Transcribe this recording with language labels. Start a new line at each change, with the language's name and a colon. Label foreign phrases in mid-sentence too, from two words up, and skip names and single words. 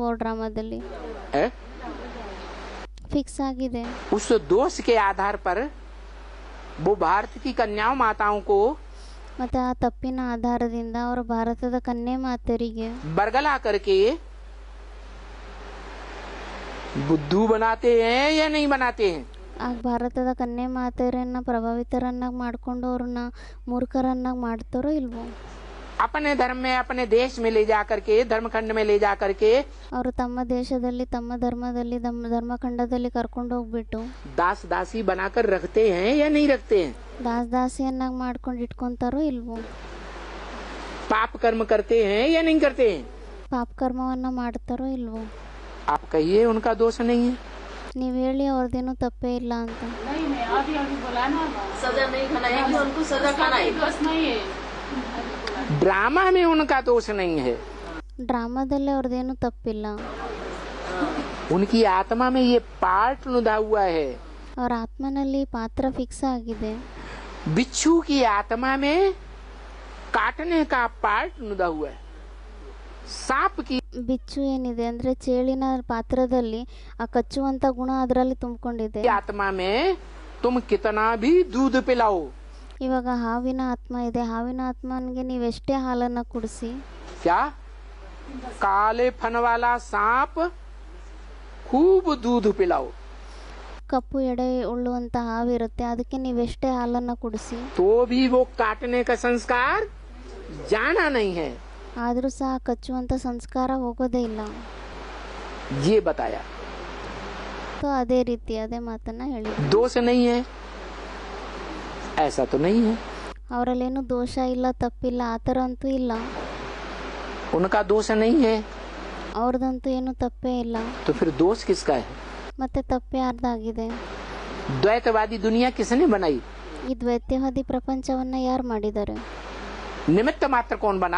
Kannada: ಡ್ರಾಮಾದಲ್ಲಿ ಫಿಕ್ಸ್ ಆಗಿದೆ.
Hindi: उस दोष के आधार पर वो भारत की कन्याओं माताओं को
Kannada: ಮತ್ತೆ ಆ ತಪ್ಪಿನ ಆಧಾರದಿಂದ ಅವರು ಭಾರತದ ಕನ್ಯೆ ಮಾತೆಯರಿಗೆ
Hindi: बरगला करके बुद्धू बनाते हैं या नहीं बनाते हैं?
Kannada: ಆ ಭಾರತದ ಕನ್ಯೆ ಮಾತೆಯರನ್ನ ಪ್ರಭಾವಿತರನ್ನಾಗಿ ಮಾಡ್ಕೊಂಡು ಅವ್ರನ್ನ ಮೂರ್ಖರನ್ನಾಗಿ ಮಾಡ್ತಾರೋ ಇಲ್ವೋ?
Hindi: अपने धर्म में अपने देश में ले जा करके धर्मखंड में ले जा करके
Kannada: ಅವರು ತಮ್ಮ ದೇಶದಲ್ಲಿ ತಮ್ಮ ಧರ್ಮದಲ್ಲಿ ಧರ್ಮಖಂಡದಲ್ಲಿ ಕರ್ಕೊಂಡು ಹೋಗ್ಬಿಟ್ಟು
Hindi: दास दासी बनाकर रखते हैं या नहीं रखते हैं?
Kannada: ದಾಸಿಯನ್ನಾಗಿ ಮಾಡ್ಕೊಂಡು ಇಟ್ಕೊಂತಾರೋ ಇಲ್ವೋ?
Hindi: पाप कर्म करते हैं या नहीं करते हैं?
Kannada: ಪಾಪ ಕರ್ಮವನ್ನ ಮಾಡ್ತಾರೋ ಇಲ್ವೋ?
Hindi: आप कहिए उनका दोष नहीं है।
Kannada: ನೀವ್ ಹೇಳಿ ಅವ್ರದ್ದೇನು ತಪ್ಪೇ ಇಲ್ಲ ಅಂತ.
Hindi: ड्रामा में उनका दोष नहीं है।
Kannada: ಡ್ರಾಮಾದಲ್ಲಿ ಅವ್ರದ್ದೇನು ತಪ್ಪಿಲ್ಲ.
Hindi: उनकी आत्मा में ये पार्ट नुदा हुआ है।
Kannada: ಅವ್ರ ಆತ್ಮನಲ್ಲಿ ಪಾತ್ರ ಫಿಕ್ಸ್ ಆಗಿದೆ.
Hindi: बिच्छू की आत्मा में काटने का पार्ट नुदा हुआ है। सांप की
Kannada: ಬಿಚ್ಚು ಏನಿದೆ ಅಂದ್ರೆ ಚೇಳಿನ ಪಾತ್ರದಲ್ಲಿ ಆ ಕಚ್ಚುವಂತ ಗುಣ ಅದರಲ್ಲಿ ತುಂಬಿಕೊಂಡಿದೆ.
Hindi: आत्मा में तुम कितना भी दूध पिलाओ,
Kannada: ಇವಾಗ ಹಾವಿನ ಆತ್ಮ ಇದೆ, ಹಾವಿನ ಆತ್ಮನಿಗೆ ನೀವೆಷ್ಟೇ ಹಾಲನ್ನ ಕುಡಿಸಿ,
Hindi: क्या काले फन वाला सांप खूब दूध पिलाओ,
Kannada: ಕಪ್ಪು ಎಡೆ ಉಳ್ಳುವಂತ ಹಾವಿರುತ್ತೆ, ಅದಕ್ಕೆ ನೀವೆಷ್ಟೇ ಹಾಲನ್ನ ಕುಡಿಸಿ
Hindi: तो भी वो काटने का संस्कार जाना नहीं है।
Kannada: ಆದ್ರೂ ಸಹ ಕಚ್ಚುವಂತ ಸಂಸ್ಕಾರ ಹೋಗೋದೇ ಇಲ್ಲ.
Hindi: ये बताया
Kannada: ಸೊ ಅದೇ ರೀತಿ ಅದೇ ಮಾತನ್ನ ಹೇಳಿ.
Hindi: दोष नहीं है, ऐसा तो नहीं है।
Kannada: ಅವರಲ್ಲೇನು ದೋಷ ಇಲ್ಲ, ತಪ್ಪಿಲ್ಲ, ಆತರ ಅಂತೂ ಇಲ್ಲ.
Hindi: उनका दोष नहीं है,
Kannada: ಅವ್ರದಂತೂ ಏನು ತಪ್ಪೇ ಇಲ್ಲ.
Hindi: तो फिर दोष किसका है?
Kannada: ಮತ್ತೆ ತಪ್ಪೇ ಅರ್ಧಾಗಿದೆ.
Hindi: द्वैतवादी दुनिया किसने बनाई?
Kannada: ಈ ದ್ವೈತ್ಯವಾದಿ ಪ್ರಪಂಚವನ್ನ ಯಾರು ಮಾಡಿದ್ದಾರೆ?
Hindi: निमित्त मात्र कौन बना?